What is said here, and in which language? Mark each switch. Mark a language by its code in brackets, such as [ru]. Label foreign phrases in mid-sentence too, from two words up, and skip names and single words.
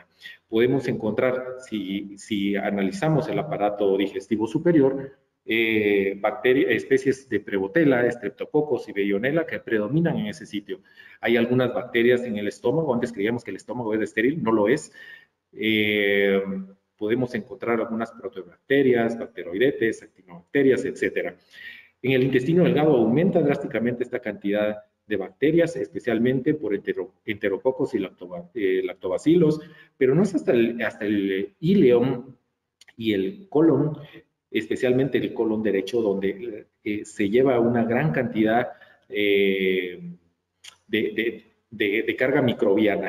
[es] Podemos encontrar, si analizamos el aparato digestivo superior, especies de Prevotella, Streptococcus y Veillonella que predominan en ese sitio. Hay algunas bacterias en el estómago, antes creíamos que el estómago era estéril, no lo es. Podemos encontrar algunas proteobacterias, bacteroidetes, actinobacterias, etc. En el intestino delgado aumenta drásticamente esta cantidad de bacterias, especialmente por enterococos y lactobacilos, pero no es hasta el ileum y el colon, especialmente el colon derecho, donde se lleva una gran cantidad de carga microbiana.